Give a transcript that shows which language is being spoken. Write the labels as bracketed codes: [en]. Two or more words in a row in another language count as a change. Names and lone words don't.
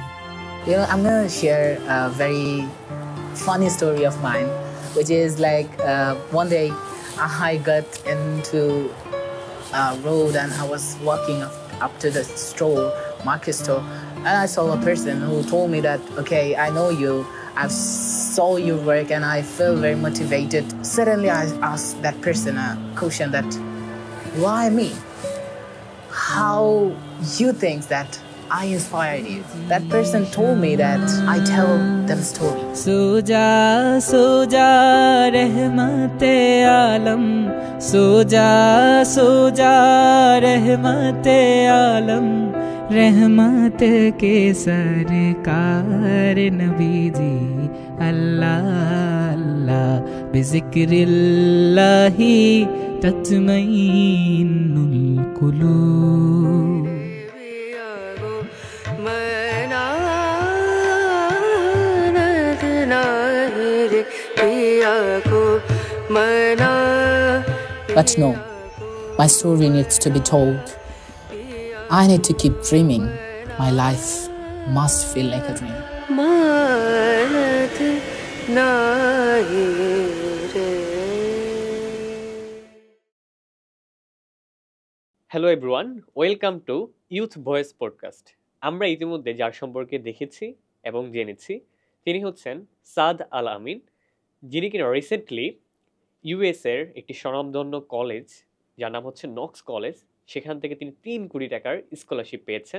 [en] You know, I'm gonna share a very funny story of mine, which is like one day I got into a road and I was walking up to the store, market store, and I saw a person who told me that, okay, I know you, I've saw your work and I feel very motivated. Suddenly I asked that person a question that, why me? How you think that I inspired you? That person told me that I tell them story. [hi] सो जा, सो जा, रहमते आलम. सो जा, सो जा, रहमते आलम. रहमत के सरकार नबी जी. [ar] الله الله بذكر الله تطمئن القلوب. [en] But no, my story needs to be told. I need to keep dreaming. My life must feel like a dream. Hello everyone, welcome to Youth Voice Podcast. [bn] আমরা ইতিমধ্যে যার সম্পর্কে দেখেছি এবং জেনেছি তিনি হচ্ছেন সাদ আল আমিন, যিনি কিনা রিসেন্টলি ইউএসের একটি স্বনামধন্য কলেজ যার নাম হচ্ছে নক্স কলেজ, সেখান থেকে তিনি 3 কোটি টাকার স্কলারশিপ পেয়েছেন।